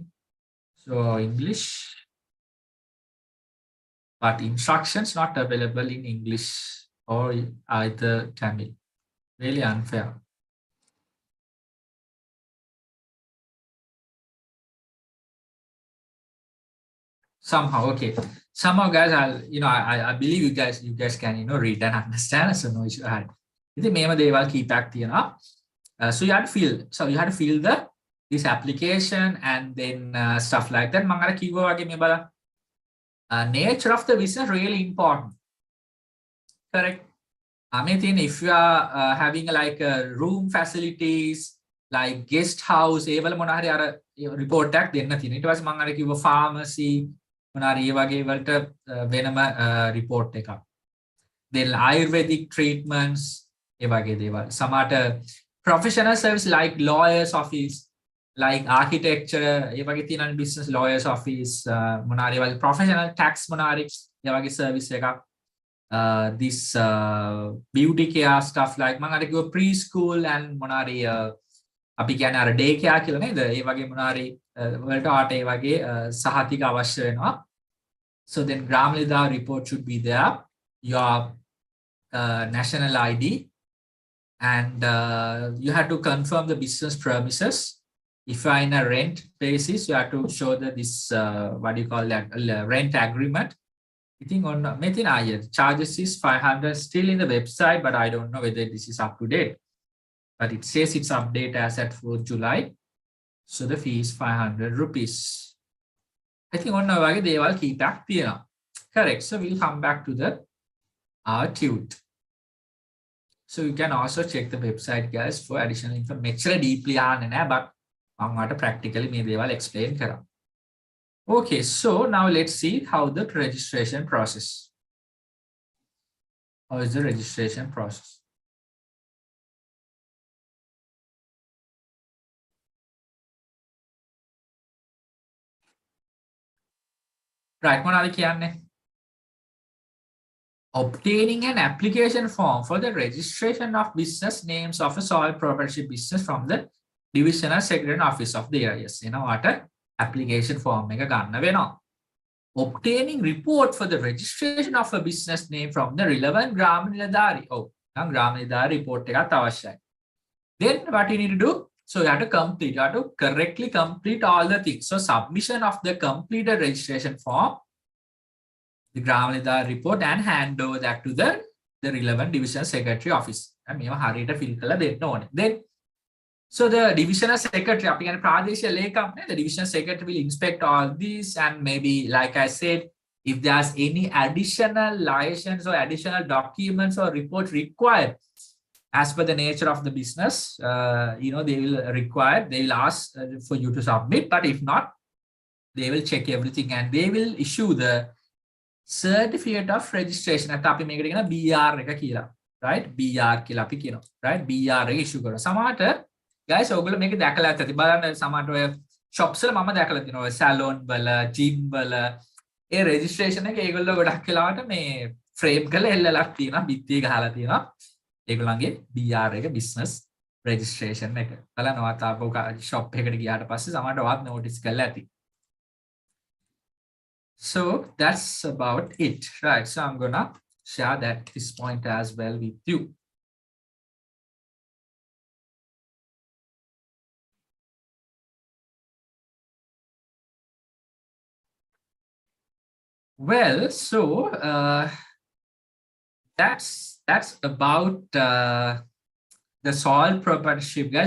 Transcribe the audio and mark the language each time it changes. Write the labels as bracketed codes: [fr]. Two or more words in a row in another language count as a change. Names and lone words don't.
[en] So English, but instructions not available in English or either Tamil. Really unfair. Somehow, okay. Somehow, guys, I believe you guys can read and understand. So no issue. [si] ඉතින් මේම දේවල් කීපයක් තියෙනවා. [en] So you have to fill this application and then stuff like that. [si] මම අර කිව්වා වගේ මේ බලන්න. [en] Nature of the business really important. Correct. If you are having like room facilities, like guest house, [si] ඒවල මොන හරි අර report එකක් දෙන්න තියෙනවා. ඊට පස්සේ මම අර කිව්වා pharmacy මොනාරි ඒ වගේ වලට වෙනම report එකක්. [en] Then Ayurvedic treatments, [si] ඒ වගේ දේවල්. [en] සමහරට professional service like lawyers office, like architecture, [si] ඒ වගේ තියෙන [en] business lawyers office, [si] මොනාරි වල [en] professional tax [si] මොනාරි ඒ වගේ service එකක්. [en] This beauty care stuff like [si] මම අර කිව්වා [en] preschool and [si] මොනාරි අපි කියන්නේ අර [en] day care [si] කියලා නේද? ඒ වගේ මොනාරි වලට ආට ඒ වගේ සහතික අවශ්‍ය වෙනවා. [en] So then Gramlida report should be there, your national ID, and you have to confirm the business premises. If you are in a rent basis, you have to show that this what do you call that, rent agreement. I think on Metin Ayat charges is 500 still in the website, but I don't know whether this is up to date. But it says it's update as at 4th July. So the fee is 500 rupees. I think on [si] වගේ දේවල් කීපයක් තියෙනවා. [en] Correct. So we'll come back to our tute. So you can also check the website, guys, for additional information. [si] මෙච්චර deeply ආන්නේ නැහැ, but මම ඔයාලට practically මේ දේවල් explain කරා. [en] Okay, so now let's see how the registration process. How is the registration process? Right, [si] මොනවද කියන්නේ? [en] Obtaining an application form for the registration of business names of a sole proprietorship business from the divisional secretariat office of the AIS. What application form [si] එක ගන්න වෙනවා. [en] Obtaining report for the registration of a business name from the relevant Gram Niladhari. [si] නම් Gram Niladhari report එකත් අවශ්‍යයි. [en] Then what you need to do? So you have to correctly complete all the things. So submission of the completed registration form, the Gram Niladhari report, and hand over that to the relevant divisional secretary office. [si] මේව හරියට fill කරලා දෙන්න ඕනේ. [en] Then so the divisional secretary, [si] අපි කියන්නේ ප්‍රාදේශීය ලේකම් නේ, [en] the divisional secretary will inspect all these, and maybe like I said, if there's any additional license or additional documents or reports required as per the nature of the business, they will ask for you to submit. But if not, they will check everything and they will issue the certificate of registration. [si] At අපි මේකට කියන BR එක කියලා, right? BR කියලා අපි කියනවා, right? BR එක issue කරනවා. සමහරට guys ඔයගොල්ලෝ මේක දැකලා ඇති. බලන්න සමහරට ඔය shops වල මම දැකලා තියෙනවා. ඔය salon වල, gym වල ඒ registration එක ඒගොල්ලෝ ගොඩක් වෙලාවට මේ frame කරලා එල්ලලා තියෙනවා, බිත්තිය ගහලා තියෙනවා. ඒගොල්ලන්ගේ BR එක [en] business registration [si] එක. බලන්න ඔයාත් ආපහු shop එකකට ගියාට පස්සේ සමහරට ඔයාත් notice කරලා ඇති. [en] So that's about it, right? So I'm gonna share this point as well with you. Well, so that's about the solve partnership, guys.